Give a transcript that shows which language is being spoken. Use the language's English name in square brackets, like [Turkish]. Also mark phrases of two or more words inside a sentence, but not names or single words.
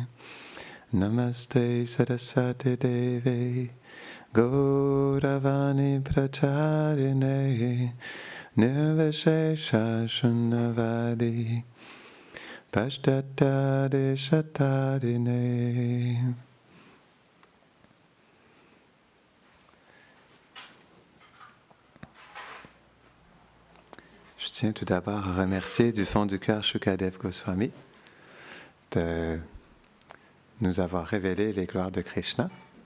[Sanskrit] Namaste Saraswati Devi Gauravani Pracharine Nirvishesha Shunnavadi Pashtata Deshatarine. [French] Je tiens tout d'abord à remercier du fond du cœur Shukadev Goswami de nous avoir révélé les gloires de Krishna.